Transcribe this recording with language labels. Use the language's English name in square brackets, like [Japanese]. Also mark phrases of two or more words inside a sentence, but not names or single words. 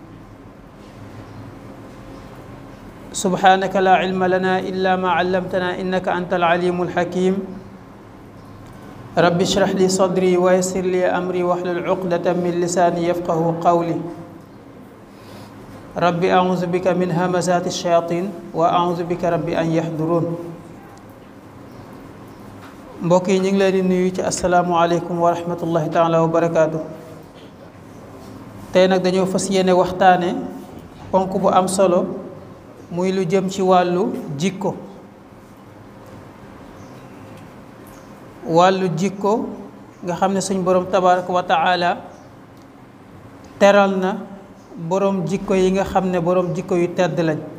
[Arabic] سبحانك لا علم لنا إلا ما علمتنا إنك أنت العليم الحكيم. رب اشرح لي صدري ويسر لي أمري واحلل عقدة من لساني يفقه قولي. رب أعوذ بك من همزات الشياطين وأعوذ بك رب أن يحضرون. [Wolof] mbokk yi ñu ngi leen di nuyu ci [Arabic] السلام عليكم ورحمة الله تعالى وبركاته. [Wolof] tey nag dañoo fas yéene waxtaane ponk bu am solo muy lu jëm ci wàllu jikko. wàllu jikko nga xam ne suñ borom [Arabic] تبارك وتعالى [Wolof] teral na borom jikko yi nga xam ne borom jikko yu tedd lañ.